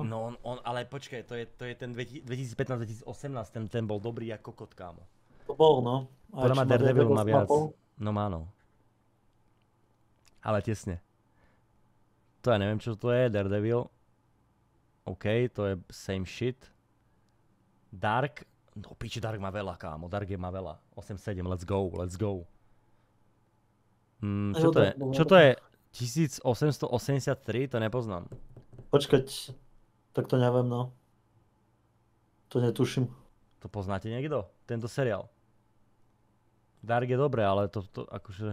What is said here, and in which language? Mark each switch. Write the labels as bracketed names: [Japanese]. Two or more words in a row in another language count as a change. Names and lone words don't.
[Slovak] No, ale počkaj, to je ten 2015-2018, ten bol dobrý ako kokot, kámo. To bol, no. Podľa ma Daredevil má viac. No má, no. Ale tesne. To ja neviem, čo to je, Daredevil. OK, to je [English] same shit. [Slovak] Dark, no piči, Dark má veľa, kámo, Dark má veľa. 8.7, [English] let's go. [Slovak] Čo to je? 1883, to nepoznám. Počkať, tak to neviem, no. To netuším. To poznáte niekto? Tento seriál? Dark je dobré, ale to akože...